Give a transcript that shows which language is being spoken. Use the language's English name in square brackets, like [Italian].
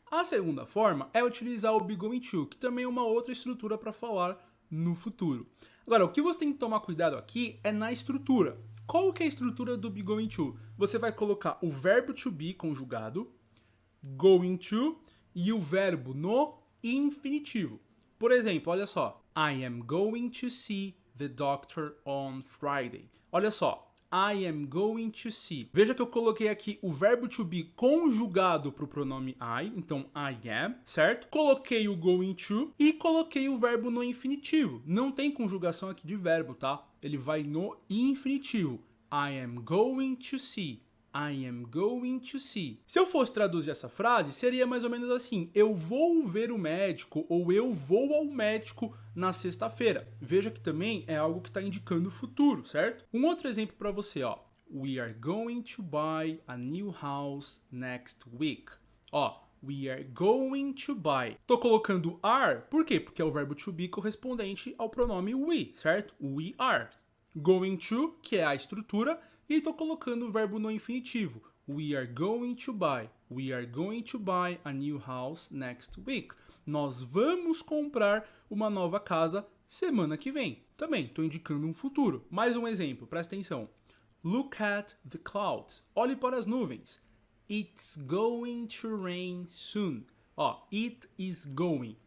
[Portuguese] A segunda forma é utilizar o [English] be going to, [Portuguese] que também é uma outra estrutura para falar no futuro. Agora, o que você tem que tomar cuidado aqui é na estrutura. Qual que é a estrutura do [English] be going to? [Portuguese] Você vai colocar o verbo to be conjugado, [English] going to, [Portuguese] e o verbo no infinitivo. Por exemplo, olha só. [English] I am going to see the doctor on Friday. [Portuguese] Olha só. [English] I am going to see. [Portuguese] Veja que eu coloquei aqui o verbo to be conjugado para o pronome I, então [English] I am, [Portuguese] certo? Coloquei o [English] going to [Portuguese] e coloquei o verbo no infinitivo. Não tem conjugação aqui de verbo, tá? Ele vai no infinitivo. [English] I am going to see. I am going to see. [Portuguese] Se eu fosse traduzir essa frase, seria mais ou menos assim: eu vou ver o médico ou eu vou ao médico na sexta-feira. Veja que também é algo que está indicando o futuro, certo? Um outro exemplo para você, ó. [English] We are going to buy a new house next week. Ó, we are going to buy. [Portuguese] Tô colocando are, por quê? Porque é o verbo to be correspondente ao pronome we, certo? [English] We are. Going to, [Portuguese] que é a estrutura, e estou colocando o verbo no infinitivo. [English] We are going to buy. We are going to buy a new house next week. [Portuguese] Nós vamos comprar uma nova casa semana que vem. Também estou indicando um futuro. Mais um exemplo, presta atenção. [English] Look at the clouds. [Portuguese] Olhe para as nuvens. [English] It's going to rain soon. Ó, it is going.